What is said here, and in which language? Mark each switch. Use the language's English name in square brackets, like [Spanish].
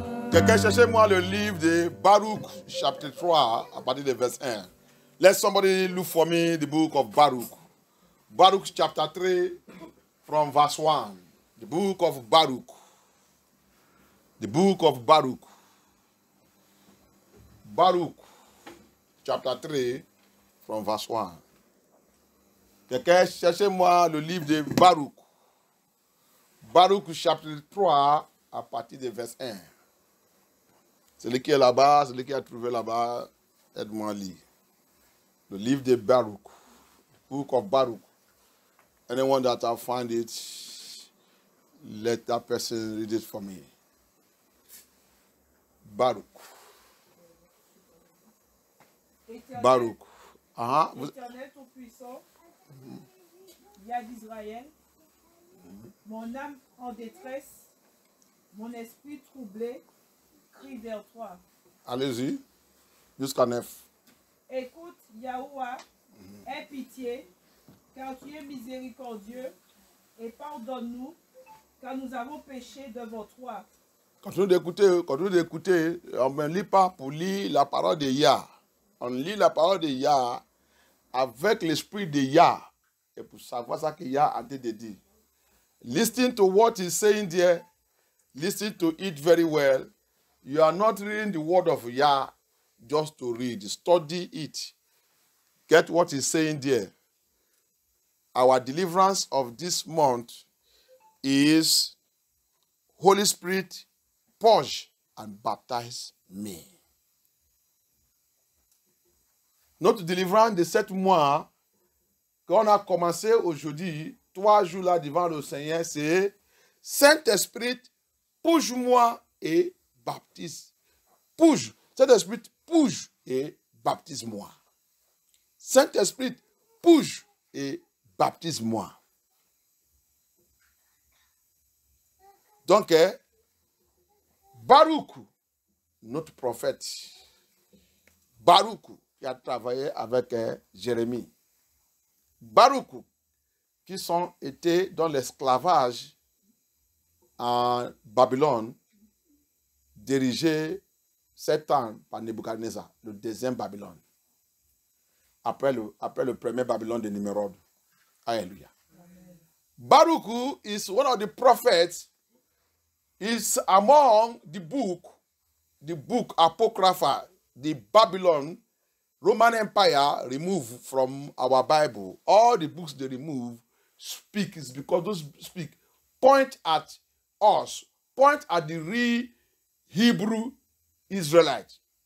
[French] Quelqu'un, cherchez-moi le livre de Baruch, chapitre 3, à partir du verset 1. [English] Let somebody look for me the book of Baruch. Baruch, chapter 3, from verse 1. The book of Baruch. The book of Baruch. Baruch, chapter 3, from verse 1. [French] Quelqu'un, cherchez-moi le livre de Baruch. Baruch, chapitre 3, à partir du verset 1. Celui qui est là-bas, celui qui a trouvé là-bas, aide-moi à lire. Le livre de Baruch. [English] Book of Baruch. Anyone that I find it, let that person read it for me. Baruch. Baruch. [French] Éternel Tout-Puissant, Yah d'Israël, mon âme en détresse, mon esprit troublé, crie vers toi. Allez-y, jusqu'à 9. Écoute, Yahuwah, aie pitié, car tu es miséricordieux, et pardonne-nous, car nous avons péché devant toi. Continuez d'écouter. On ne lit pas pour lire la parole de Yah. On lit la parole de Yah avec l'esprit de Yah. Et pour savoir ça que Yah a dit de dire. [English] Listen to what he's saying there. Listen to it very well. You are not reading the word of Yah just to read. Study it. Get what he's saying there. Our deliverance of this month is Holy Spirit, purge and baptize me. [French] Notre délivrance de 7 mois, qu'on a commencé aujourd'hui, 3 jours là devant le Seigneur, c'est Saint-Esprit, pousse-moi et baptise. Pousse. Saint-Esprit, pousse et baptise-moi. Saint-Esprit, pousse et baptise-moi. Donc, Baruch, notre prophète, Baruch, qui a travaillé avec Jérémie, Baruch, qui sont été dans l'esclavage en Babylone, dirigé 7 ans par Nebuchadnezzar, le deuxième Babylone, après le premier Babylone de Nimrod. Alléluia. [English] Baruch is one of the prophets. Is among the book Apocrypha, the Babylon, Roman Empire removed from our Bible. All the books they remove speak is because those speak point at us, point at the real Hebrew Israelites.